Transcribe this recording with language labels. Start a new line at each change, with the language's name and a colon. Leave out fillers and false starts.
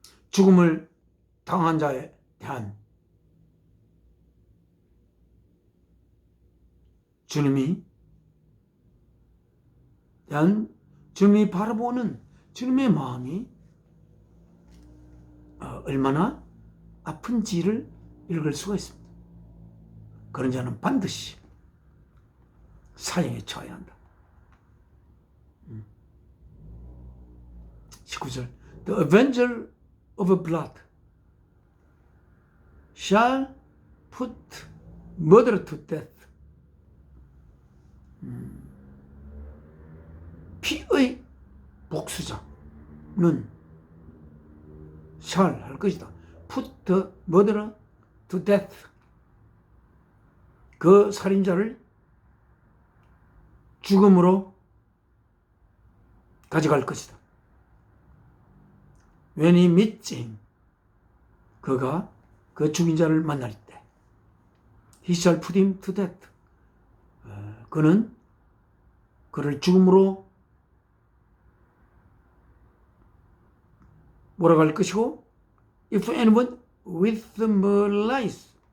Korean: 죽음을 당한 자에 대한 주님이 바라보는 주님의 마음이 얼마나 아픈지를 읽을 수가 있습니다. 그런 자는 반드시 사형에 처해야 한다. 19절
English: The avenger of blood shall put murderer to death.
Korean: 피의 복수자는 shall 할 것이다.
English: put the murderer to death.
Korean: 그 살인자를 죽음으로 가져갈 것이다.
English: When he meets him,
Korean: 그가 그 죽인 자를 만날 때,
English: he shall put him to death.
Korean: 그는 그를 죽음으로 몰아갈 것이고,
English: if anyone with malice,